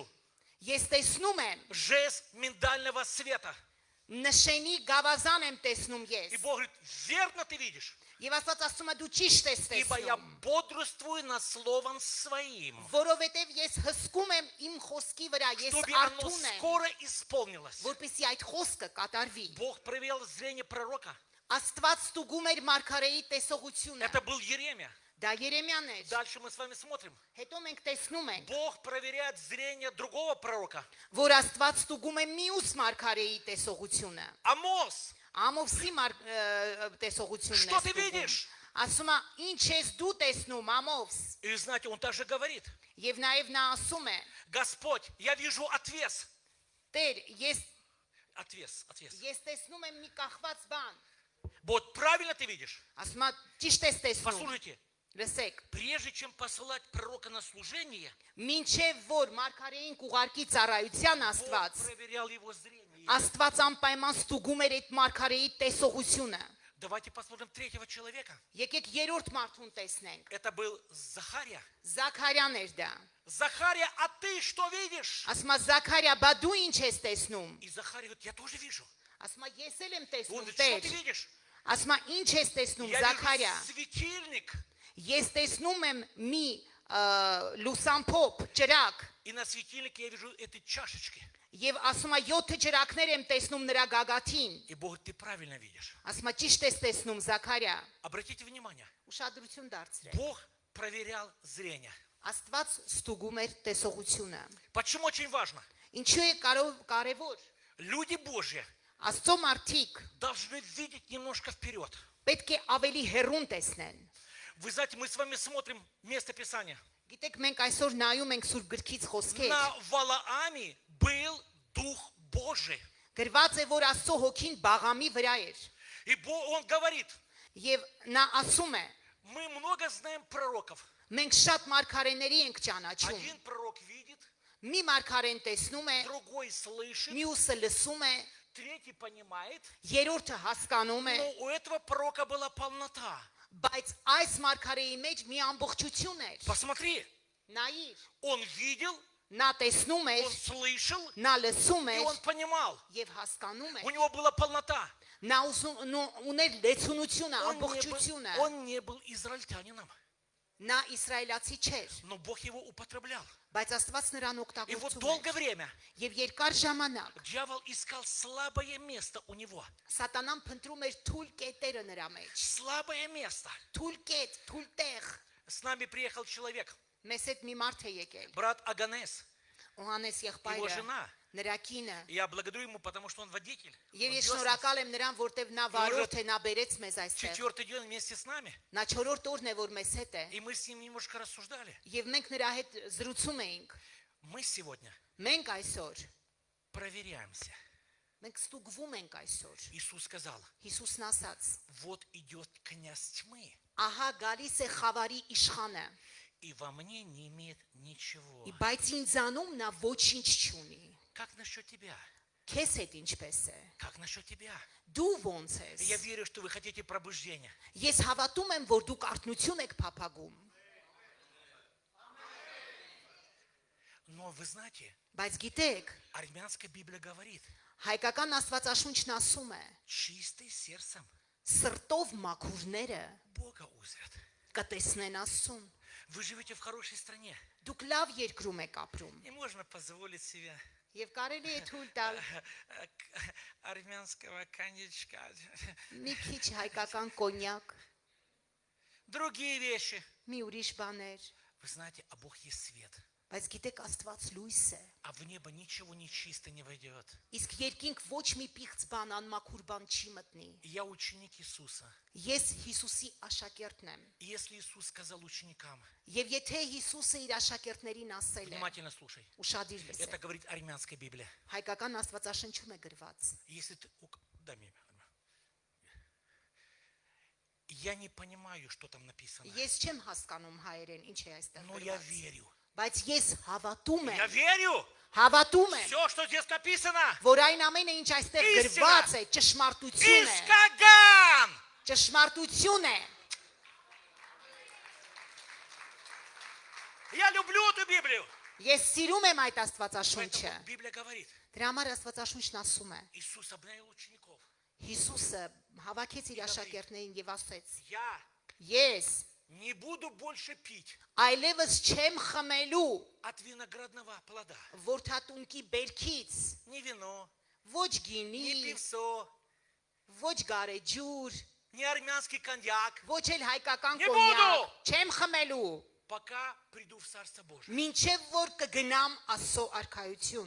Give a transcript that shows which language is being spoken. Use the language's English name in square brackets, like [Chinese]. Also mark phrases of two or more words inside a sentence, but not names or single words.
[Armenian] Ես տեսնում եմ, [Russian] жест миндального света. [Armenian] նշենի գավազան եմ տեսնում [Russian] И [Armenian] ես։ [Russian] Бог говорит, верно ты видишь, [Armenian] Եվ Աստված ասում է դու ճիշտ ես [Russian] ибо я [Armenian] տեսնում, [Russian] бодрствую над словом своим, [Armenian] որովհետև ես հսկում եմ իմ խոսքի վրա, ես [Russian] чтобы оно [Armenian] արթուն եմ, [Russian] скоро исполнилось. [Armenian] որպեսզի այդ խոսքը կատարվի։ [Russian] Бог проверял зрение пророка. [Armenian] Աստված ստուգում էր մարգարեի տեսողությունը։ [Russian] Это был Еремия. [Armenian] Դա Երեմիան էր։ [Russian] Дальше мы с вами смотрим. [Armenian] Հետո մենք տեսնում ենք, [Russian] Бог проверяет зрение другого пророка. [Armenian] որ Աստված ստուգում է մյուս մարգարեի տեսողությունը։ Ամոս. Ամովսի տեսողությունն է [Russian] Что ты [Armenian] ստուգում։ [Russian] видишь? [Armenian] Ասում է, ինչ ես дու տեսնում, Ամովս։ [Russian] И знаете, он также говорит, [Armenian] Եվ նաև նա ասում է. [Russian] Господь, я вижу отвес. [Armenian] Տեր, ես [Russian] Отвес. [Armenian] տեսնում եմ մի կախված բան։ [Russian] Вот правильно ты видишь? [Armenian] Ասում է, ճիշտ ես տեսնում։ [Russian] Послушайте, [Armenian] Լսեք, [Russian] прежде чем посылать пророка на служение, [Armenian] մինչև որ մարգարեին կուղարկի ծառայության [Russian] Бог [Armenian] Աստված, [Russian] проверял его зрение. [Armenian] Աստված անպայման ստուգում էր այդ մարգարեի տեսողությունը։ [Russian] Давайте посмотрим третьего человека. [Armenian] Եկեք երրորդ մարդուն տեսնենք։ [Russian] Это был Захария. [Armenian] Զաքարյան էր դա։ [Russian] Захария, а ты что видишь? [Armenian] Ասում է, Զաքարիա, բա դու ինչ ես տեսնում։ [Russian] И Захария говорит, я тоже вижу. [Armenian] Ասում է, ես էլ եմ [Russian] Он [Armenian] տեսնում, [Russian] говорит, что ты [Armenian] Տեր։ [Russian] видишь? [Armenian] Ասում է, ինչ ես տեսնում, [Russian] Я [Armenian] Զաքարիա։ [Russian] вижу светильник. [Armenian] Ես տեսնում եմ մի լուսամփոփ ջրակ [Russian] И на светильнике я вижу эти чашечки. [Armenian] եւ ասում է 7 ջրակներ եմ տեսնում նրա գագաթին։ [Russian] И Бог, ты правильно видишь. [Armenian] Ասում է ճիշտ ես տեսնում Զաքարիա։ [Russian] Обратите внимание, [Armenian] Ուշադրություն դարձրեք։ [Russian] Бог проверял зрение. [Armenian] Աստված ստուգում էր տեսողությունը։ [Russian] Почему очень важно? [Armenian] Ինչու է կարևոր։ [Russian] Люди Божьи [Armenian] Աստծո մարդիկ [Russian] должны видеть немножко вперед. [Armenian] պետք է ավելի հեռուն տեսնեն։ [Russian] Вы знаете, мы с вами смотрим место Писания. [Armenian] Գիտեք, մենք այսօր նայում ենք Սուրբ գրքից խոսքեր։ [Russian] На Валааме был Дух Божий. [Armenian] Գրված է, որ Աստծո հոգին Բաղամի վրա էր։ [Russian] И Он говорит, [Armenian] Եվ նա ասում է. [Russian] мы много знаем пророков. [Armenian] Մենք շատ մարգարեների ենք ճանաչում։ [Russian] Один пророк видит, [Armenian] Մի մարգարեն տեսնում է, [Russian] другой слышит, [Armenian] մյուսը լսում է, [Russian] третий понимает. [Armenian] երրորդը հասկանում է, [Russian] Но у этого пророка была полнота. [Armenian] բայց այս մարգարեի մեջ մի ամբողջություն էր։ [Russian] Посмотри, [Armenian] Նայիր, [Russian] он видел, [Armenian] նա տեսնում էր, [Russian] он слышал, [Armenian] նա լսում [Russian] и [Armenian] էր [Russian] он понимал. [Armenian] եւ հասկանում [Russian] У [Armenian] էր։ [Russian] него была полнота. [Armenian] Նա ուներ լեցունությունը, [Russian] Он [Armenian] ամբողջությունը։ [Russian] он не был израильтянином, [Armenian] Նա իսրայելացի չէր, [Russian] но Бог его употреблял. [Armenian] բայց Աստված նրան [Russian] И вот [Armenian] օգտագործում [Russian] долгое [Armenian] էր։ [Russian] время [Armenian] Եվ երկար ժամանակ [Russian] дьявол искал слабое место у него. [Armenian] Սատանան փնտրում էր թույլ կետերը նրա մեջ։ [Russian] Слабое место. [Armenian] Թույլ կետ, թույլ տեղ։ [Russian] С нами приехал человек, [Armenian] Մեզ հետ մի մարդ է եկել։ [Russian] брат Аганес, [Armenian] Օհանես [Russian] его [Armenian] եղբայրը, [Russian] жена. [Armenian] նրա կինը։ [Russian] Я благодарю ему, потому что он водитель. [Armenian] Եվ [Russian] Он [Armenian] ես [Russian] вез нас. [Armenian] շնորհակալ եմ նրան, որտեվ նա վարորդ է, նա բերեց մեզ այստեղ։ [Russian] Четвертый день вместе с нами. [Armenian] Նա 4-րդ օրն է, որ մեզ հետ է։ [Russian] И мы с ним немножко рассуждали. [Armenian] Եվ մենք նրա հետ զրուցում էինք։ [Russian] Мы сегодня [Armenian] Մենք այսօր, [Russian] проверяемся. [Armenian] մենք ստուգվում ենք այսօր։ [Russian] Иисус сказал, [Armenian] Հիսուսն ասաց. [Russian] вот идет князь тьмы, [Armenian] Ահա գալիս է խավարի իշխանը, [Russian] и во мне не имеет ничего. [Armenian] բայց ինձանում նա ոչինչ չունի։ [Russian] Как насчет тебя? [Armenian] Քեզ հետ ինչպես է։ [Russian] Как насчет тебя? [Armenian] Դու ոնց [Russian] Я [Armenian] ես։ [Russian] верю, что вы хотите пробуждения. [Armenian] Ես հավատում եմ, որ դուք արթնություն եք փափագում, [Russian] Но вы знаете, [Armenian] բայց գիտեք, [Russian] армянская Библия говорит, [Armenian] հայկական Աստվածաշունչն ասում է. [Russian] чистый сердцем [Armenian] Սրտով մաքուրները [Russian] Бога узрят. [Armenian] կտեսնեն Աստծուն։ [Russian] Вы живете в хорошей стране. [Armenian] Դուք լավ երկրում եք ապրում [Russian] И можно позволить себе [Armenian] եւ կարելի է թույլ տալ [Russian] армянского коньячка. [Armenian] մի քիչ հայկական կոնյակ, [Russian] Другие вещи. [Armenian] մի ուրիշ բաներ, [Russian] Вы знаете, а Бог есть свет. [Armenian] Բայց գիտեք Աստված լույս է։ [Russian] а в небо ничего нечисто не войдет. [Armenian] Իսկ երկինք ոչ մի պիղծ բան, անմաքուր бан չի մտնի։ [Russian] Я ученик Иисуса. [Armenian] Ես Հիսուսի աշակերտն եմ։ [Russian] И если Иисус сказал ученикам, [Armenian] Եվ եթե Հիսուսը իր աշակերտներին ասել է, [Russian] внимательно слушай, [Armenian] ուշադիր [Russian] это [Armenian] լսեք։ [Russian] говорит армянская Библия. [Armenian] Հայկական Աստվածաշնչում է գրված։ [Russian] Если ты... Дай мне. Я не понимаю, что там написано, [Armenian] Ես չեմ հասկանում հայերեն ինչ է այստեղ [Russian] но я [Armenian] գրված։ [Russian] верю. [Armenian] Բայց ես հավատում [Russian] Я [Armenian] եմ, [Russian] верю. [Armenian] հավատում եմ, [Russian] Все, что здесь написано. [Armenian] որ այն ամենը ինչ այստեղ [Russian] Իսինա։ [Armenian] գրված է, ճշմարտություն է։ Искаган. Ճշմարտություն է։ [Russian] Я люблю эту Библию. [Armenian] Ես սիրում եմ այդ Աստվածաշունչը։ [Russian] Поэтому Библия говорит, [Armenian] Դրա համար Աստվածաշունչն ասում է. [Russian] Иисус обновил учеников. [Armenian] Հիսուսը հավաքեց իր աշակերտներին եւ ասեց. [Russian] Я [Armenian] Ես [Russian] не буду больше пить [Armenian] այլևս չեմ խմելու [Russian] от виноградного плода. [Armenian] որդատունկի բերքից, [Russian] Ни вино, [Armenian] ոչ [Russian] ни [Armenian] գինի, [Russian] пивсо, [Armenian] ոչ գարեջուր, [Russian] ни армянский коньяк, [Armenian] ոչ էլ հայկական [Russian] Не [Armenian] կոնյակ, [Russian] буду։ [Armenian] չեմ խմելու, [Russian] пока приду в Царство Божие. [Armenian] մինչև որ կգնամ Աստծո արքայություն։